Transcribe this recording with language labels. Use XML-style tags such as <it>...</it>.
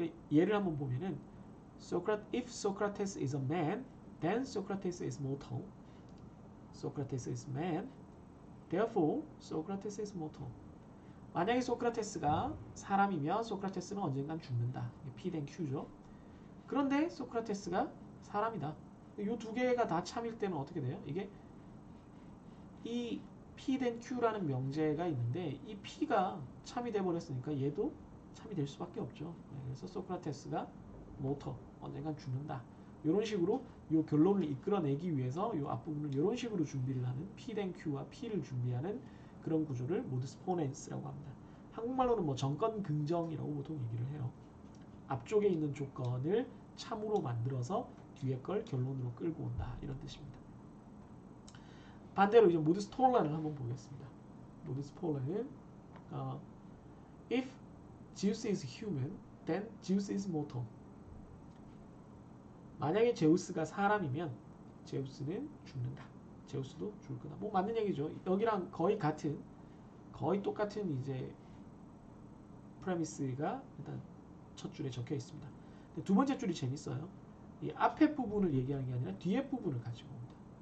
<ko>예를 한번 보면은</ko> <en>if Socrates is a man, then Socrates is mortal. Socrates is man, therefore Socrates is mortal.</en> <ko>만약에 소크라테스가 사람이면 소크라테스는 언젠간 죽는다. P then Q죠. 그런데 소크라테스가 사람이다. 이 2개가 다 참일 때는 어떻게 돼요? 이게 이 P then Q라는 명제가 있는데 이 P가 참이 돼 버렸으니까 얘도 참이 될 수밖에 없죠. 그래서 소크라테스가 모터, 언젠간 죽는다. 이런 식으로 이 결론을 이끌어내기 위해서 이 앞부분을 이런 식으로 준비를 하는 P then Q와 P를 준비하는 그런 구조를 모두스 포넨스라고 합니다. 한국말로는 뭐 정권 긍정이라고 보통 얘기를 해요. 앞쪽에 있는 조건을 참으로 만들어서 뒤에 걸 결론으로 끌고 온다, 이런 뜻입니다. 반대로 이제 모두스 톨렌을 한번 보겠습니다. 모두스 톨렌은</ko> <en>if Zeus is human, then Zeus is mortal.</en> <ko>만약에 제우스가 사람이면 제우스는 죽는다. 제우스도 죽을 거다. 뭐 맞는 얘기죠. 여기랑 거의 똑같은 이제 프레미스가 일단 첫 줄에 적혀 있습니다. 두 번째 줄이 재밌어요. 이 앞에 부분을 얘기하는 게 아니라 뒤에 부분을 가지고 옵니다.</ko>